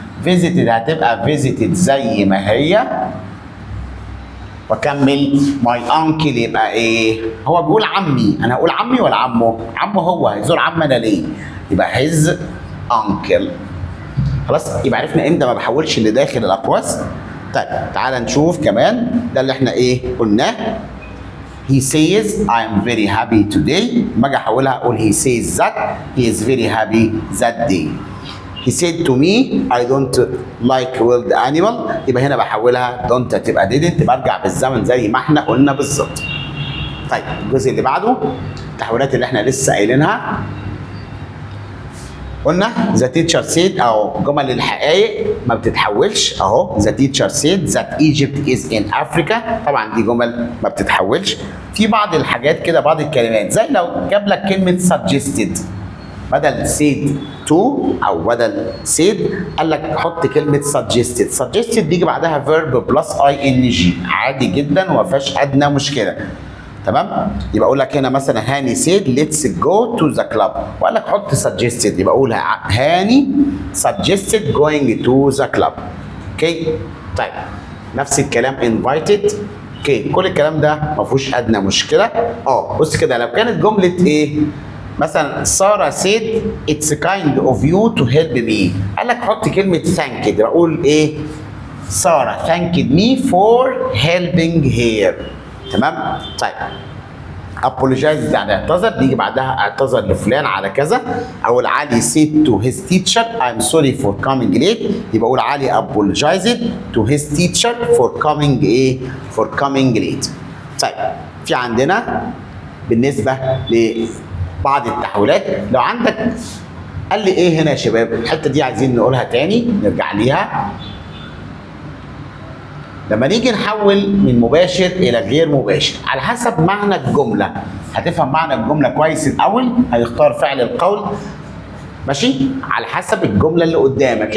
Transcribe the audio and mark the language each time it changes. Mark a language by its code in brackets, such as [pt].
[ar] فيزيتد هتبقى فيزيتد زي ما هي. واكمل ماي انكل يبقى ايه؟ هو بيقول عمي، انا هقول عمي ولا عمه؟ عمه. هو هيزور عمنا ليه؟ يبقى هيز انكل. خلاص، يبقى عرفنا امتى ما بحولش اللي داخل الاقواس. طيب تعالى نشوف كمان ده اللي احنا ايه قلناه. [en] He says I am very happy today. [ar] لما اجي احولها اقول [en] he says that he is very happy that day. He said to me I don't like wild animal. [ar] يبقى هنا بحولها don't تبقى didn't، برجع بالزمن زي ما احنا قلنا بالظبط. طيب الجزء اللي بعده التحويلات اللي احنا لسه قايلينها. قلنا the teacher said، او جمل الحقائق ما بتتحولش اهو. [en] the teacher said that Egypt is in Africa. [ar] طبعا دي جمل ما بتتحولش. في بعض الحاجات كده، بعض الكلمات زي لو جاب لك كلمه suggested بدل said to، او بدل said قال لك حط كلمه suggested بيجي بعدها verb plus ing، عادي جدا وما فيهاش ادنى مشكله. تمام؟ يبقى اقول لك هنا مثلا هاني said [en] let's go to the club، [ar] وقال لك حط suggested، يبقى اقول هاني suggested [en] going to the club. [ar] اوكي؟ طيب نفس الكلام invited. اوكي، كل الكلام ده ما فيهوش ادنى مشكله. بص كده، لو كانت جمله ايه؟ مثلا ساره said [en] it's kind of you to help me، [ar] قال لك حط كلمه thanked، يبقى اقول ايه؟ ساره [en] thanked me for helping her. [ar] تمام؟ طيب apologize يعني اعتذر، بيجي بعدها اعتذر لفلان على كذا. [en] او علي said to his teacher I'm sorry for coming late، [ar] يبقى اقول [en] علي apologized to his teacher for coming ايه؟ for coming late. [ar] طيب في عندنا بالنسبه لبعض التحويلات، لو عندك قال لي ايه هنا يا شباب؟ الحته دي عايزين نقولها تاني، نرجع ليها. لما نيجي نحول من مباشر الى غير مباشر على حسب معنى الجمله، هتفهم معنى الجمله كويس الاول، هيختار فعل القول ماشي على حسب الجمله اللي قدامك.